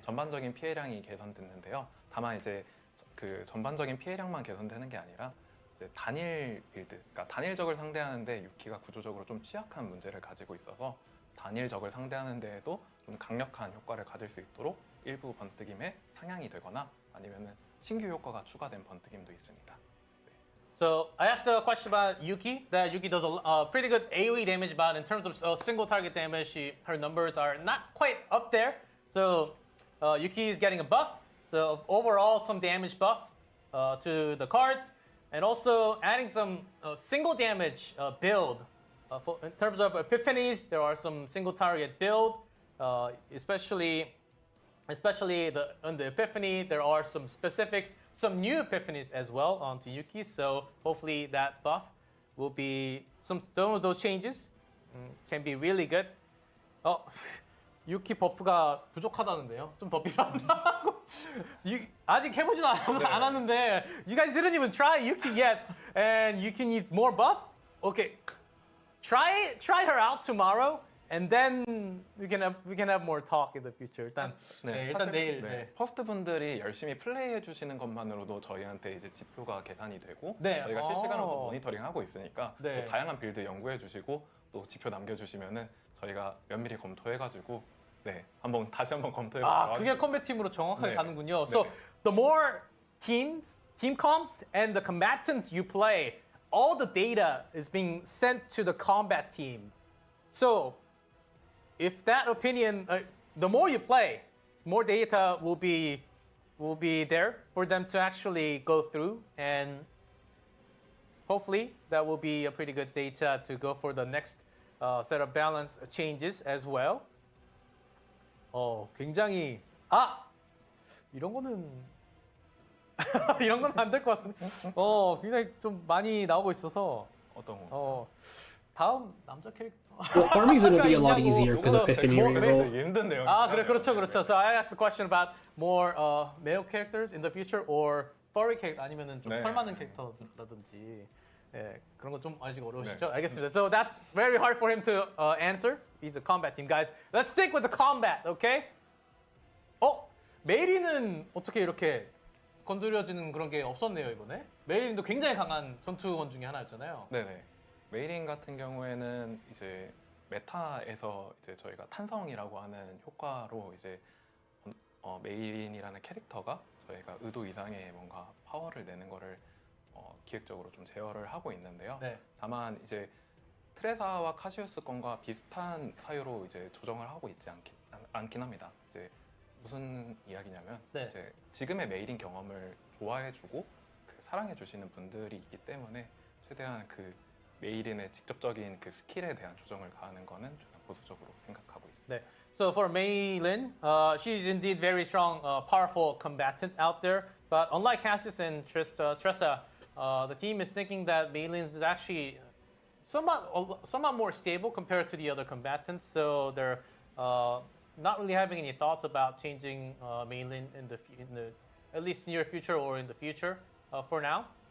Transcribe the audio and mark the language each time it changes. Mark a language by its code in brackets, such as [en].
[ko] 전반적인 피해량이 개선됐는데요. 다만 이제 그 전반적인 피해량만 개선되는 게 아니라 이제 단일 빌드, 그러니까 단일적을 상대하는데 유키가 구조적으로 좀 취약한 문제를 가지고 있어서 단일적을 상대하는 데에도 좀 강력한 효과를 가질 수 있도록 일부 번뜩임에 상향이 되거나 아니면은 신규 효과가 추가된 번뜩임도 있습니다. [en] So I asked a question about Yuki. That Yuki does a pretty good AOE damage, but in terms of single target damage, her numbers are not quite up there. So Yuki is getting a buff. So overall, some damage buff to the cards, and also adding some single damage build. In terms of epiphanies, there are some single target build, especially on the epiphany. There are some specifics, some new epiphanies as well onto Yuki. So hopefully that buff will be some of those changes can be really good. [ko] 유키 버프가 부족하다는데요. 좀 더 필요하다고. 아직 해보지도 않았는데 [en] you guys didn't even try Yuki yet, and Yuki needs more buff. Okay, try her out tomorrow, and then we can have more talk in the future. [ko] 일단 일단 내일. 네. 퍼스트 분들이 열심히 플레이해 주시는 것만으로도 저희한테 이제 지표가 계산이 되고 네. 저희가 실시간으로 모니터링하고 있으니까 네. 또 다양한 빌드 연구해 주시고 또 지표 남겨주시면은 저희가 면밀히 검토해가지고 다시 한번 검토해보도록 그게 컴뱃 팀으로 정확하게 네. 가는군요. [en] So the more team comps and the combatants you play, all the data is being sent to the combat team. So if that opinion, the more you play, more data will be there for them to actually go through, and hopefully that will be a pretty good data to go for the next set of balance changes as well. [ko] 굉장히 이런 거는 이런 건 안 될 것 같은데. 굉장히 좀 많이 나오고 있어서 어떤 거? 다음 남자 캐릭터. [en] Well, farming's gonna be a lot easier because of Epiphany reroll. [ko] 되게 힘든 내용. 그렇죠. [en] So I asked the question about more male characters in the future or furry character [ko] 아니면은 좀 털 많은 캐릭터라든지. 그런 거 좀 아직 어려우시죠? 알겠습니다. [en] So that's very hard for him to answer. He's a combat team, guys. Let's stick with the combat, okay? [ko] 메리는 어떻게 이렇게 건드려지는 그런 게 없었네요 이번에. 메리도 굉장히 강한 전투원 중에 하나였잖아요. 네네. 메이린 같은 경우에는 이제 메타에서 이제 저희가 탄성이라고 하는 효과로 이제 메이린이라는 캐릭터가 저희가 의도 이상의 뭔가 파워를 내는 거를 기획적으로 좀 제어를 하고 있는데요. 네. 다만 이제 트레사와 카시우스 건과 비슷한 사유로 이제 조정을 하고 있지 않긴 합니다. 이제 무슨 이야기냐면 네. 이제 지금의 메이린 경험을 좋아해주고 사랑해주시는 분들이 있기 때문에 최대한 그 메이린의 직접적인 그 스킬에 대한 조정을 가하는 거는 좀 보수적으로 생각하고 있습니다. 네. [en] So for Mei Lin, she's indeed very strong, powerful combatant out there. But unlike Cassius and Tressa, the team is thinking that Mei Lin is actually somewhat more stable compared to the other combatants. So they're not really having any thoughts about changing Mei Lin in the at least near future or in the future for now.